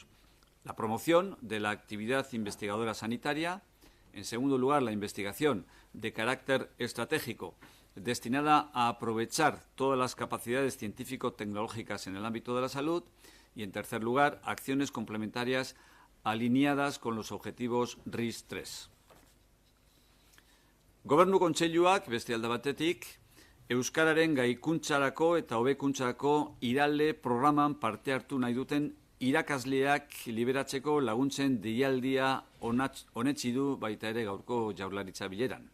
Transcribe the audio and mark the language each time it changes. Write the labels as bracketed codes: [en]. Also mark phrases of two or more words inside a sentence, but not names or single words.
[es] La promoción de la actividad investigadora sanitaria. En segundo lugar, la investigación de carácter estratégico destinada a aprovechar todas las capacidades científico-tecnológicas en el ámbito de la salud. Y en tercer lugar, acciones complementarias alineadas con los objetivos RIS 3. [eu] Gobernu Kontseiluak, beste alde batetik, Euskararen gaikuntzarako eta hobekuntzarako irale programan parte hartu nahi duten irakasleak liberatzeko laguntzen deialdia onetsi du baita ere gaurko Jaurlaritza bileran.